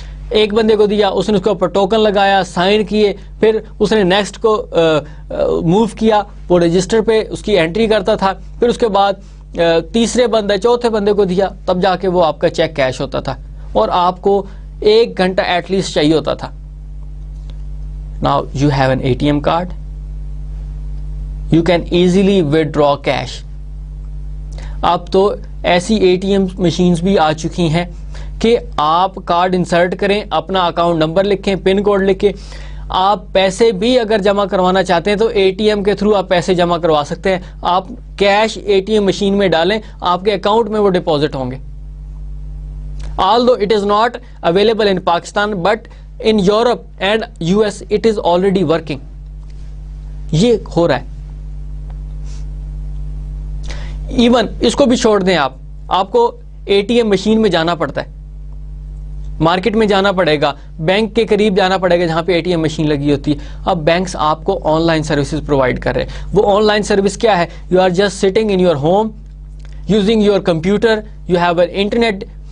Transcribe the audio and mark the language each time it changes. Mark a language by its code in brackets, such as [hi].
[ur] ایک بندے کو دیا, اس نے اس کے اوپر ٹوکن لگایا, سائن کیے, پھر اس نے نیکسٹ کو موو کیا, وہ رجسٹر پہ اس کی انٹری کرتا تھا, پھر اس کے بعد تیسرے بندے چوتھے بندے کو دیا, تب جا کے وہ آپ کا چیک کیش ہوتا تھا, اور آپ کو 1 گھنٹہ ایٹ لیسٹ چاہیے ہوتا تھا. [en] Now you have an ATM card. You can easily withdraw cash. [ur] اب تو ایسی ATM مشینز بھی آ چکی ہیں کہ آپ کارڈ انسرٹ کریں, اپنا اکاؤنٹ نمبر لکھیں, پن کوڈ لکھیں, آپ پیسے بھی اگر جمع کروانا چاہتے ہیں تو ATM کے تھرو آپ پیسے جمع کروا سکتے ہیں. آپ کیش ATM مشین میں ڈالیں, آپ کے اکاؤنٹ میں وہ ڈپازٹ ہوں گے. [en] Although it is not available in Pakistan, but in Europe and US it is already working. [ur] یہ ہو رہا ہے. ایون اس کو بھی چھوڑ دیں, آپ کو ATM مشین میں جانا پڑتا ہے, مارکیٹ میں جانا پڑے گا, بینک کے قریب جانا پڑے گا جہاں پہ ATM مشین لگی ہوتی ہے. اب بینکس آپ کو آن لائن سروسز پرووائڈ کر رہے ہیں. وہ آن لائن سروس کیا ہے؟ [en] You are just sitting in your home using your computer, you have an internet.